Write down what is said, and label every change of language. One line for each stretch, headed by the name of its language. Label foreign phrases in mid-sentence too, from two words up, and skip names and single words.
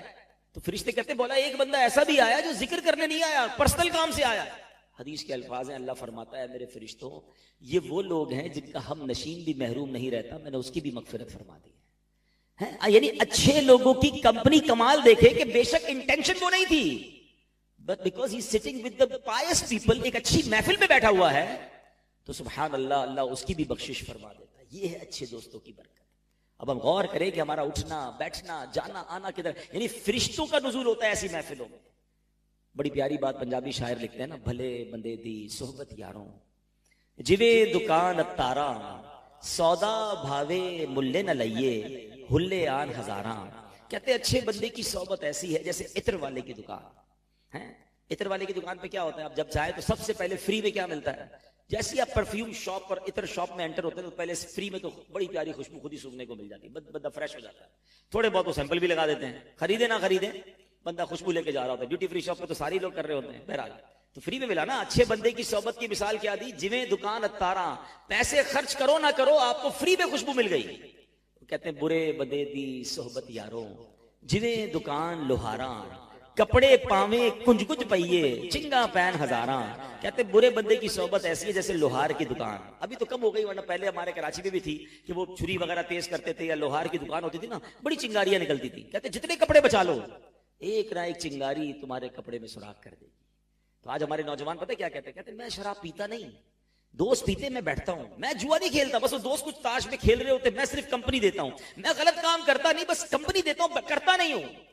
Urdu: تو فرشتے کہتے بولا ایک بندہ ایسا بھی آیا جو ذکر کرنے نہیں آیا، پرسنل کام سے آیا۔ حدیث کے الفاظ ہیں، اللہ فرماتا ہے میرے فرشتوں یہ وہ لوگ ہیں جن کا ہم نشین بھی محروم نہیں رہتا، میں نے اس کی بھی مغفرت فرما دی ہے۔ یعنی اچھے لوگوں کی کمپنی کمال دیکھے کہ بے شک انٹینشن وہ نہیں تھی،
English: but because he is sitting with the pious people،
Urdu: ایک اچھی محفل میں بیٹھا ہوا ہے تو
Arabic: سبحان اللہ
Urdu: اللہ اس کی بھی بخشش فرما دیتا ہے۔ یہ ہے اچھے دوستوں کی برکت۔ اب ہم غور کریں کہ ہمارا اٹھنا بیٹھنا جانا آنا کدھر، یعنی فرشتوں کا نزول ہوتا ہے ایسی محفلوں میں۔ بڑی پیاری بات پنجابی شاعر لکھتے ہیں نا،
Punjabi: بھلے بندے دی صحبت یاروں جوے دکان اتاراں سودا بھاوے ملے نہ لئیے ہلے آن ہزاراں۔
Urdu: کہتے اچھے بندے کی صحبت ایسی ہے جیسے عطر والے کی دکان ہے۔ عطر والے کی دکان پہ کیا ہوتا ہے، آپ جب جائیں تو سب سے پہلے فری میں کیا ملتا ہے؟ جیسے ہی آپ
English: perfume shop
Urdu: اور عطر شاپ میں انٹر ہوتے ہیں تو پہلے فری میں تو بڑی پیاری خوشبو خود ہی سونگنے کو مل جاتی ہے، بندہ فریش ہو جاتا ہے۔ تھوڑے بہت وہ سیمپل بھی لگا دیتے ہیں، خریدے نہ خریدے بندہ خوشبو لے کے جا رہا ہوتا ہے۔
English: duty free shop
Urdu: پہ تو سارے لوگ کر رہے ہوتے ہیں، بہرحال تو فری میں ملا نا۔ اچھے بندے کی صحبت کی مثال کیا دی،
Punjabi: جویں دکان اتاراں،
Urdu: پیسے خرچ کرو نہ کرو آپ کو فری میں خوشبو مل گئی۔ کہتے ہیں
Punjabi: برے بندے دی صحبت یاروں جویں دکان لوہاراں کپڑے پاویں کنج کنج پئیے چنگا پین ہزاراں۔
Urdu: کہتے برے بندے کی صحبت ایسی ہے جیسے لوہار کی دکان، ابھی تو کم ہو گئی ورنہ پہلے ہمارے کراچی میں بھی تھی کہ وہ چھری وغیرہ تیز کرتے تھے یا لوہار کی دکان ہوتی تھی نا، بڑی چنگاریاں نکلتی تھی۔ کہتے جتنے کپڑے بچا لو ایک نہ ایک چنگاری تمہارے کپڑے میں سوراخ کر دے گی۔ تو آج ہمارے نوجوان پتہ کیا کہتے ہیں، کہتے میں شراب پیتا نہیں، دوست پیتے میں بیٹھتا ہوں، میں جوا نہیں کھیلتا، بس وہ دوست کچھ تاش میں کھیل رہے ہوتے میں صرف کمپنی دیتا ہوں، میں غلط کام کرتا نہیں بس کمپنی دیتا ہوں، کرتا نہیں ہوں۔